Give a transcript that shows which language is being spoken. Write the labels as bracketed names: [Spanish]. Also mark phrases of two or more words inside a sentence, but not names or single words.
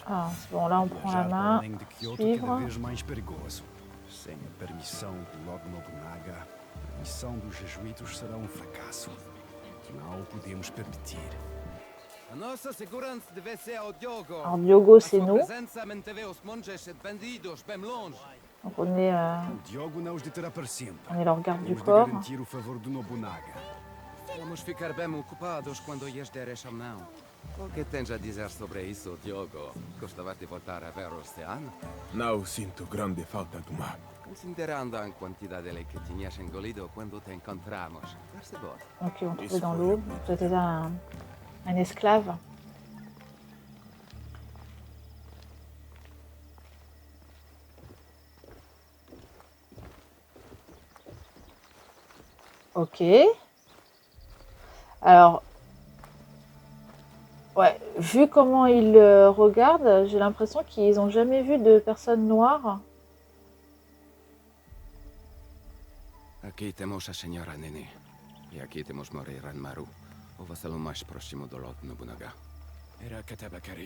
[French] Ah, c'est bon, là on prend la [Portuguese] Viajar para [French] main. [Portuguese] além de Kyoto cada [French] Suivre. [Portuguese] vez mais perigoso. Sem a permissão de Lord Nobunaga, a missão dos jesuítas será um fracasso. Não o podemos permitir. A nossa segurança deve ser ao Diogo. [French] Alors Diogo, [Portuguese] A [French] c'est [Portuguese] sua [French] nous. [Portuguese] presença manteve os monges e bandidos bem longe. [French] Donc on est, [Portuguese] O Diogo não os deterá para sempre. [French] on est leur garde du [Portuguese] Temos de [French] corps. [Portuguese] garantir o favor do Nobunaga. Vamos ficar bem ocupados quando lhes der essa mão. O que tens a dizer sobre isso, Diogo? Gostava de voltar a ver o oceano? Não sinto grande falta do mar. Considerando a quantidade que tinhas engolido quando te encontramos. Percebo. [French] Donc ils vont trouver dans l'eau. C'était un esclave. Ok. Alors, ouais, vu comment ils regardent, j'ai l'impression qu'ils n'ont jamais vu de personne noire. [Portuguese] Aqui temos a senhora Nene. E aqui temos Mori Ranmaru, o vassalo mais próximo do Lord Nobunaga. Era Katabakari.